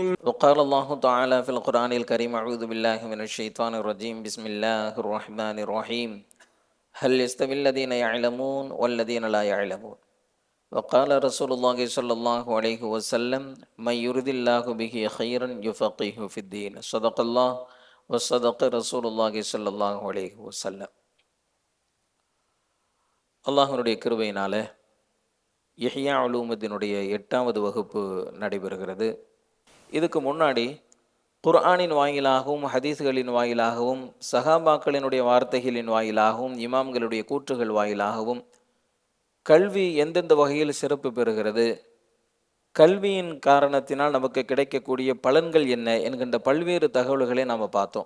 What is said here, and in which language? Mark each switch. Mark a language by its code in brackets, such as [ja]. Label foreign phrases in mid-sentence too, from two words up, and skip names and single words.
[ar] وقال الله تعالى في القرآن الكريم أعوذ بالله من الشيطان الرجيم بسم الله الرحمن الرحيم هل يستوي الذين يعلمون والذين لا يعلمون وقال رسول الله صلى الله عليه وسلم من يرد الله به خيرا يفقهه في الدين صدق الله وصدق رسول الله صلى الله عليه وسلم. [ta] அல்லாஹ்வுடைய கிருபையினால இஹ்யா உலூமுத்தீனுடைய 8வது வகுப்பு நடைபெறுகிறது. இதுக்கு முன்னாடி குர்ஆனின் வாயிலாகவும் ஹதீஸ்களின் வாயிலாகவும் சஹாபாக்களினுடைய வார்த்தைகளின் வாயிலாகவும் இமாம்களுடைய கூற்றுகள் வாயிலாகவும் கல்வி எந்தெந்த வகையில் சிறப்பு பெறுகிறது, கல்வியின் காரணத்தினால் நமக்கு கிடைக்கக்கூடிய பலன்கள் என்ன என்கின்ற பல்வேறு தகவல்களை நாம் பார்த்தோம்.